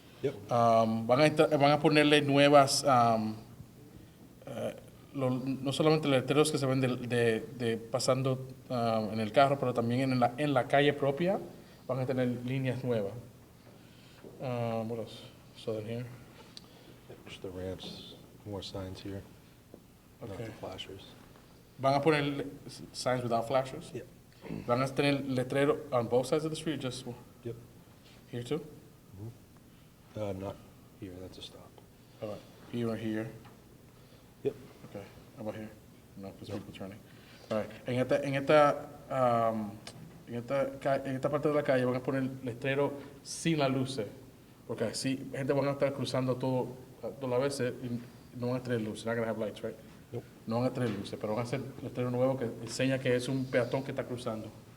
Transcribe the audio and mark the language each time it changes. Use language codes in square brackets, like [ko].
[en] Yep. [es] Van a ponerle nuevas, no solamente letreros que se ven de pasando en el carro, pero también en la calle propia van a tener líneas nuevas. [en] What else? So then here. Just the ramps, more signs here. Not Okay. the flashers. [es] Van a poner [en] signs without flashers. Yep. [es] Van a tener letrero [en] on both sides of the street, just Yep. here too. Not here, that's a stop. All right, here or here. Yep. Okay, how about here? No, because people turning. [es] All right, en esta parte de la calle van a poner letrero sin las luces, porque así gente van a estar cruzando todas las veces y no van a tener luces. [en] Not gonna have lights, right? Nope. [es] No van a tener luces, pero van a hacer letrero nuevo que enseña que es un peatón que está cruzando.